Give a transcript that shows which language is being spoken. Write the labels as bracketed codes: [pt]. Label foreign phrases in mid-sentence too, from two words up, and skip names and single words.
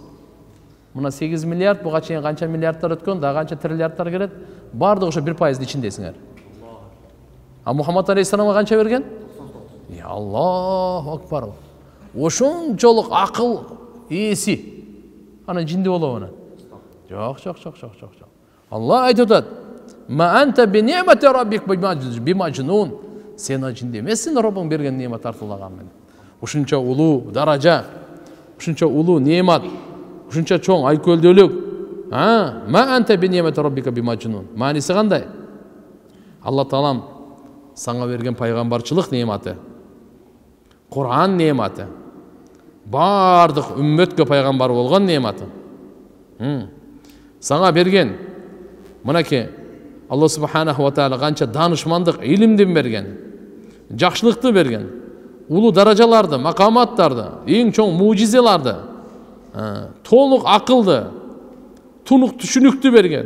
[ky] Мына 8 миллиард, буга чейин канча миллиардтар өткөн, да канча триллиардтар келет, бардыгы ошо 1%-дын ичиндесиңер. А Мухаммад алейхиссаламга канча берген? [ar] الله أكبر. [ky] Ошончолук акыл ээси. Анан жинди болобу анан? Жок. Алла айтып атат: [ar] "ما أنت بنعمة ربك بمجنون." [ky] Сен жинди эмессиң, Роббуң берген неъмат артылаган менен. Ушунча улуу даража, ушунча улуу неъмат, ушунча чоң айкөлдөлүк. [ar] ما أنت بنعمة ربك بمجنون. [ky] Мааниси кандай? Алла Таалам сага берген пайгамбарчылык неъматы, Кур'ан неъматы, бардык үммөткө пайгамбар болгон неъматы. Сага берген, мынакей [ar] الله سبحانه وتعالى [ky] канча данышмандык, илимдин берген, жакшылыкты берген, улуу даражаларды, макаматтарды, эң чоң мужизеларды, толук акылды, тунук түшүнүктү берген.